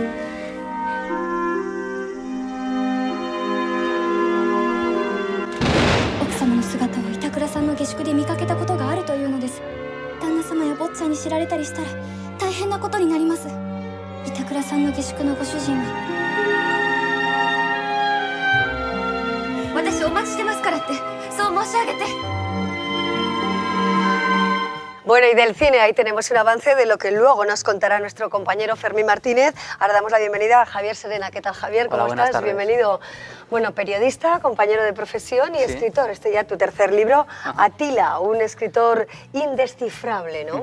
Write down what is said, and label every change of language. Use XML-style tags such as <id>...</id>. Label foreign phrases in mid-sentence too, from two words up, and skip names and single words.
<ja>奥様の姿を板倉さんの下宿で見かけたことがあるというのです。旦那様や坊ちゃんに知られたりしたら大変なことになります。板倉さんの下宿のご主人は私お待ちしてますからってそう申し上げて。</ja> <es>Bueno, y del cine ahí tenemos un avance de lo que luego nos contará nuestro compañero Fermín Martínez. Ahora damos la bienvenida a Javier Serena. ¿Qué tal, Javier? ¿Cómo Hola, estás? Bienvenido. Bueno, periodista, compañero de profesión y escritor. Este ya tu tercer libro, Atila, un escritor indescifrable, ¿no?</es>